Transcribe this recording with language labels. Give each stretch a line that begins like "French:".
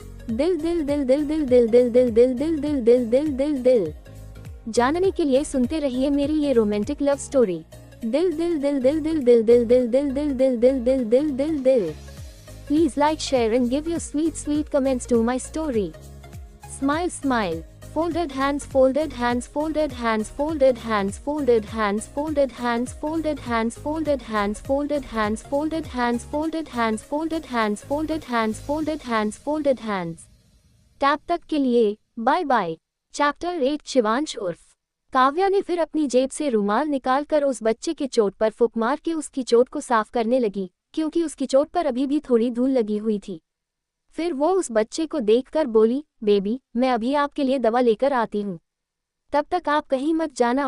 Hindi: दिल दिल दिल दिल दिल दिल दिल दिल दिल दिल दिल दिल दिल दिल दिल जानने के लिए सुनते रहिए मेरी ये रोमांटिक लव स्टोरी। दिल दिल दिल दिल दिल दिल दिल दिल दिल दिल दिल दिल दिल दिल दिल दिल
English: Please like, share and give your sweet comments to my story. Smile smile. Folded hands, folded hands, folded hands, folded hands, folded hands, folded hands, folded hands, folded hands, folded hands, folded hands, folded hands, folded hands, folded hands, folded hands, folded hands.
Hindi: Tab तक के लिए bye bye. Chapter 8 Shivansh उर्फ काव्या ने फिर अपनी जेब से रुमाल निकालकर उस बच्चे के चोट पर फूंक मार के उसकी चोट को साफ करने लगी, क्योंकि उसकी चोट पर अभी भी थोड़ी धूल लगी हुई थी। फिर वो उस बच्चे को देखकर बोली, बेबी मैं अभी आपके लिए दवा लेकर आती हूँ, तब तक आप कहीं मत जाना।